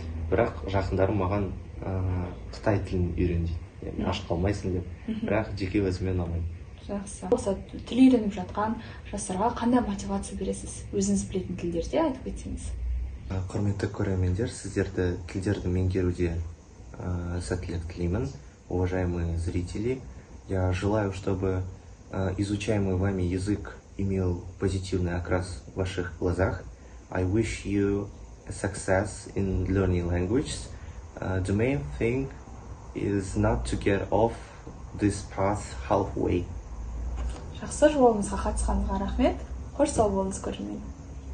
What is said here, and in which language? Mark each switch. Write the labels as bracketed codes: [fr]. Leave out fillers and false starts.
[kk] Бірақ жақындарым маған Қытай тілін үйрен дейді. Яғни аш қалмайсың деп. Бірақ жеке өзіме ұнамайды. Жақсы. Осы тіл үйреніп жатқан жастарға қандай мотивация бересіз? Өзіңіз білетін тілдерде айтып кетсеңіз. Құрметті көрермендер, сіздерді тілдерді меңгеруде сәттілік тілеймін. [ru] Уважаемые зрители, я желаю, чтобы изучаемый вами язык имел позитивный окрас в ваших глазах. [en] I wish you success in learning languages. The main thing is not to get off this path halfway. [kk] Жақсы, жолымызға қатысқаныңызға рахмет. Қош сау болыңыз көрермен.